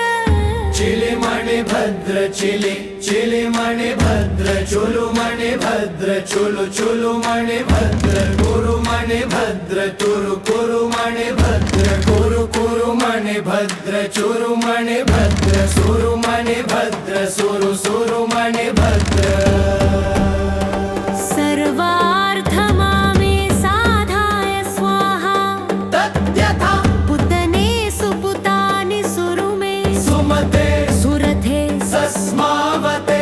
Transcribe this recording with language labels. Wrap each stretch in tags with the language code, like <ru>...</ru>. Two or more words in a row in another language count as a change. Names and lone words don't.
<sa>चिलि मणिभद्र चिलि चिलि मणिभद्र चुलु मणिभद्र चुलु चुलु मणिभद्र कुरु मणिभद्र तुरु कुरु मणिभद्र कुरु कुरु मणिभद्र चुरु मणिभद्र सुरु मणिभद्र सुरु सुरु मणिभद्र सर्वार्थमामे साधाय स्वाहा तद्यथा पुतने सुपुतानि सुरुमे सुमते सुरथे सस्मावते</sa>